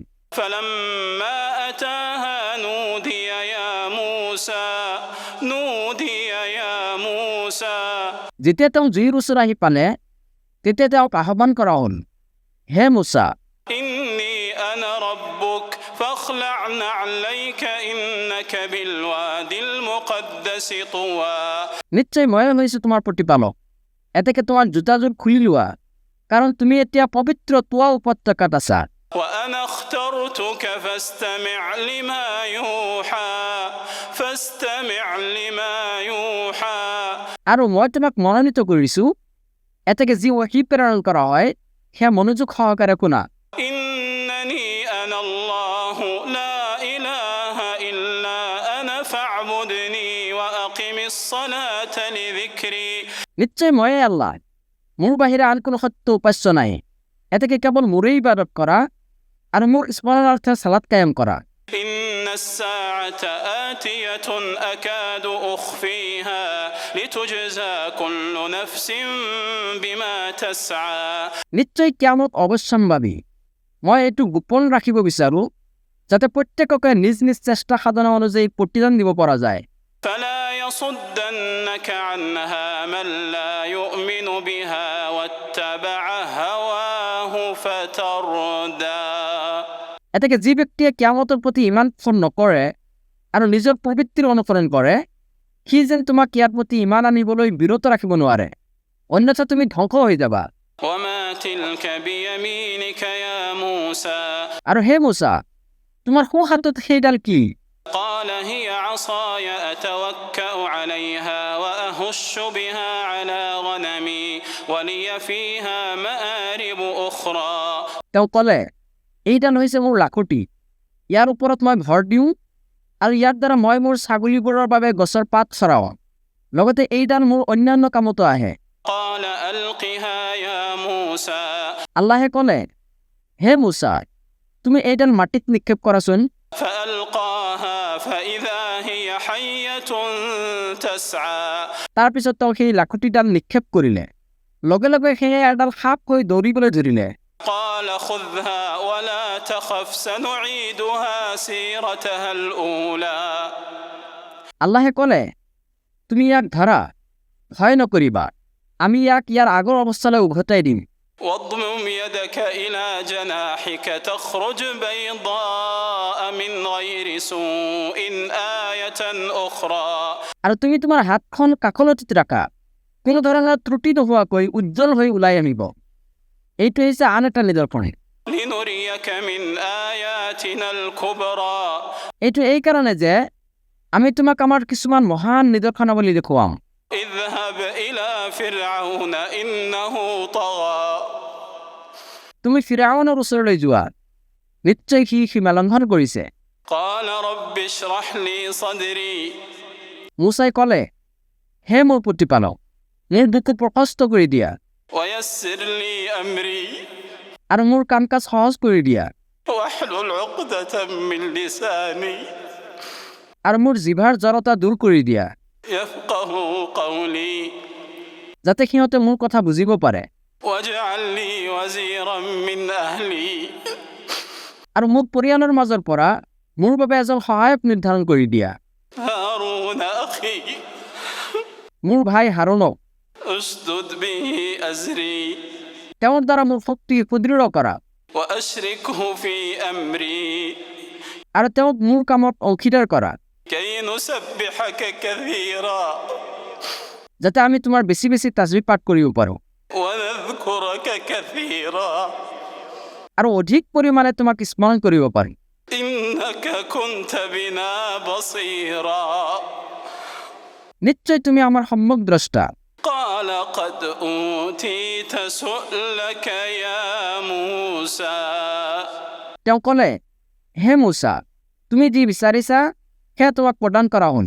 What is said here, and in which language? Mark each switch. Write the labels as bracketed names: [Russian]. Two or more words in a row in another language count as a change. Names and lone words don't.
[Arabic] فلما أتاها نودي يا موسى [Assamese] যেতিয়া তেওঁ জুইৰ ওচৰ আহি পালে, তেতিয়া তেওঁক আহ্বান কৰা হ'ল, হে মুছা, [Arabic] إني أنا ربك فاخلع نعليك إنك بالوادي المقدس طوى [Assamese] নিশ্চয় ময়ে হৈছোঁ তোমাৰ প্ৰতিপালক, এতেকে তোমাৰ জোতাযোৰ খুলি লোৱা, কাৰণ তুমি এতিয়া পবিত্ৰ তোৱা উপত্যকাত আছা। [Arabic] وأنا اخترتك فاستمع لما يوحى [Assamese] আৰু মই তোমাক মনোনীত কৰিছোঁ, এতেকে যি ওহী প্ৰেৰণ কৰা হয় সেয়া মনোযোগ সহকাৰে শুনা। [Arabic] إنني أنا الله لا إله إلا أنا فاعبدني وأقم الصلاة لذكري [Assamese] নিশ্চয় ময়ে আল্লাহ, মোৰ বাহিৰে আন কোনো সত্য উপাস্য নাই, এতেকে কেৱল মোৰেই ইবাদত কৰা আৰু মোৰ স্মৰণাৰ্থে সালাত কায়েম কৰা। [Arabic] إن الساعة آتية أكاد أخفيها لتجزى كل نفس بما تسعى [Assamese] নিশ্চয় কিয়ামত অৱশ্যম্ভাৱী, মই এইটো গোপন ৰাখিব বিচাৰোঁ যাতে প্ৰত্যেককে নিজ নিজ চেষ্টা সাধনা অনুযায়ী প্ৰতিদান দিব পৰা যায়। [Arabic] فلا يصدنك عنها من لا يؤمن بها واتبع هواه فتردى [Assamese] এতেকে যি ব্যক্তিয়ে কিয়ামতৰ প্ৰতি ইমান পোষণ নকৰে আৰু নিজৰ প্ৰবৃত্তিৰ অনুসৰণ কৰে, সি যেন তোমাক ইয়াৰ প্ৰতি ইমান আনিবলৈ বিৰত ৰাখিব নোৱাৰে, অন্যথা তুমি ধ্বংস হৈ যাবা। [Arabic] وما تلك بيمينك يا موسى [Assamese] আৰু হে মুছা, তোমাৰ সোঁ হাতত সেইডাল কি? [Arabic] قال هي عصاي أتوكأ عليها وأهش بها على غنمي ولي فيها مآرب أخرى [Assamese] তেওঁ ক'লে, এইডাল হৈছে মোৰ লাখুটি, ইয়াৰ ওপৰত মই ভৰ দিওঁ আৰু ইয়াৰ দ্বাৰা মই মোৰ ছাগলীবোৰৰ বাবে গছৰ পাত চৰাওঁ, লগতে এইডাল মোৰ অন্যান্য কামতো আহে। [Arabic] قال ألقها يا موسى [Assamese] আল্লাহে ক'লে, হে মুছা, তুমি এইডাল মাটিত নিক্ষেপ কৰাচোন। [Arabic] فألقاها فإذا هي حية تسعى [Assamese] তাৰপিছত তেওঁ সেই লাখুটিডাল নিক্ষেপ কৰিলে, লগে লগে সেয়ে এডাল সাপ হৈ দৌৰিবলৈ ধৰিলে। [Arabic] قال خذها ولا تخف سنعيدها سيرتها الأولى [Assamese] আল্লাহে ক'লে, তুমি ইয়াক ধৰা, ভয় নকৰিবা, আমি ইয়াক ইয়াৰ আগৰ অৱস্থালৈ উভতাই দিম। [Arabic] واضمم يدك إلى جناحك تخرج بيضاء من غير سوء آية أخرى [Assamese] আৰু তুমি তোমাৰ হাতখন কাষলতিত ৰাখা, কোনো ধৰণৰ ত্ৰুটি নোহোৱাকৈ উজ্জ্বল হৈ ওলাই আনিব। এইটো হৈছে আন এটা নিদৰ্শন। [Arabic] لنريك من آياتنا الكبرى [Assamese] এইটো এই কাৰণে যে আমি তোমাক আমাৰ কিছুমান মহান নিদৰ্শনাৱলী দেখুৱাম। [Arabic] اذهب إلى فرعون إنه طغى [Assamese] তুমি ফিৰাউনৰ ওচৰলৈ যোৱা, নিশ্চয় সি সীমা লংঘন কৰিছে। [Arabic] قال رب اشرح لي صدري [Assamese] মুছাই ক'লে, হে মোৰ প্ৰতিপালক, মোৰ বুকু প্ৰশস্ত কৰি দিয়া [Arabic] ويسر لي أمري [Assamese] আৰু মোৰ কাম কাজ সহজ কৰি দিয়া [Arabic] واحلل عقدة من لساني [Assamese] আৰু মোৰ জিভাৰ জড়তা দূৰ কৰি দিয়া, [Arabic] يفقه قولي [Assamese] যাতে সিহঁতে মোৰ কথা বুজিব পাৰে। [Arabic] واجعل لي وزيرا من أهلي [Assamese] আৰু মোক পৰিয়ালৰ মাজৰ পৰা মোৰ বাবে এজন সহায়ক নিৰ্ধাৰণ কৰি দিয়া, [Arabic] هارون أخي [Assamese] মোৰ ভাই হাৰুনক। [Arabic] اشدد به أزري [Assamese] তেওঁৰ দ্বাৰা মোৰ শক্তি সুদৃঢ় কৰা [Arabic] وأشركه في أمري [Assamese] আৰু তেওঁক মোৰ কামত অংশীদাৰ কৰা, [Arabic] كي نسبحك كثيرا [Assamese] যাতে আমি তোমাৰ বেছি বেছি তাজবীহ পাঠ কৰিব পাৰোঁ [Arabic] ونذكرك كثيرا [Assamese] আৰু অধিক পৰিমাণে তোমাক স্মৰণ কৰিব পাৰিম। [Arabic] إنك كنت بنا بصيرا [Assamese] নিশ্চয় তুমি আমাৰ সম্যক দ্ৰষ্টা। [Arabic] قال قد أوتيت سؤلك يا موسى [Assamese] তেওঁ ক'লে, হে মুছা, তুমি যি বিচাৰিছা সেয়া তোমাক প্ৰদান কৰা হ'ল।